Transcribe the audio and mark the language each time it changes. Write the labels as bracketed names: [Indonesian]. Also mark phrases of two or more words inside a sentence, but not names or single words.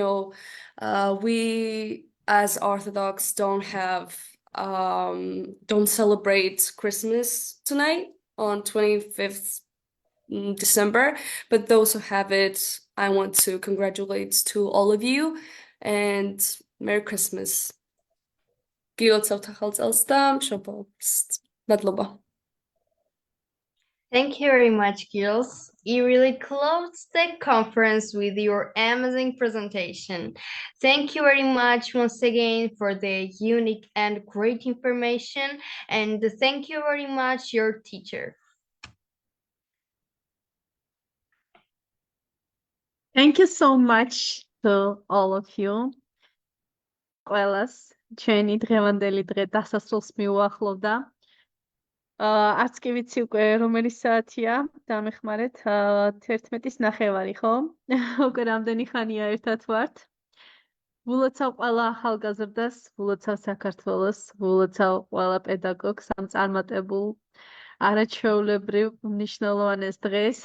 [English] We as Orthodox don't celebrate Christmas tonight on 25th December, but those who have it, I want to congratulate to all of you and Merry Christmas. [Georgian] გილოცავთ ახალ წელს და მშობელს მადლობა. [English] Thank you very much, girls. You really closed the conference with your amazing presentation. Thank you very much once again for the unique and great information. And thank you very much, your teacher. Thank you so much to all of you. [Georgian] ყველას ჩვენი დღევანდელი დღე დასასრულს მიუახლოვდა. არც კი ვიცი უკვე რომელი საათია, დამეხმარეთ, 11:30 ხო? უკვე რამდენი ხანია ერთად ვართ. ვულოცავ ყველა ახალგაზრდას, ვულოცავ საქართველოს, ვულოცავ ყველა პედაგოგს ამ წარმატებულ არაჩვეულებრივ მნიშვნელოვანეს დღეს.